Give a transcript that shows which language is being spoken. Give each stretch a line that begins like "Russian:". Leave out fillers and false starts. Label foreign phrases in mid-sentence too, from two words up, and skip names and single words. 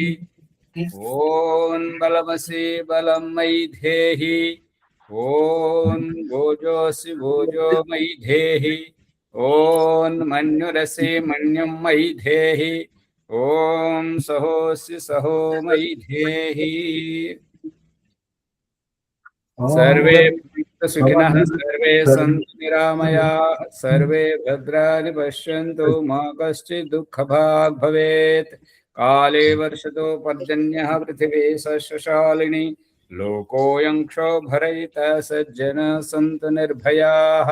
Sanskrit: ఓం బలమసి బలం మయి ధేహి. ఓం భోజోసి భోజో మయి ధేహి. ఓం మన్యురసి మన్యం మయి ధేహి. ఓం సహోసి సహో మయి ధేహి. सर्वे सुखिनः सर्वे सन्तु निरामयाः सर्वे भद्राणि पश्यन्तु मा कश्चित् दुःखभाग् भवेत्. काले वर्षतो पर्जन्यः पृथिवी सस्यशालिनी लोकोऽयं क्षोभरहितः सज्जनाः सन्तु निर्भयाः.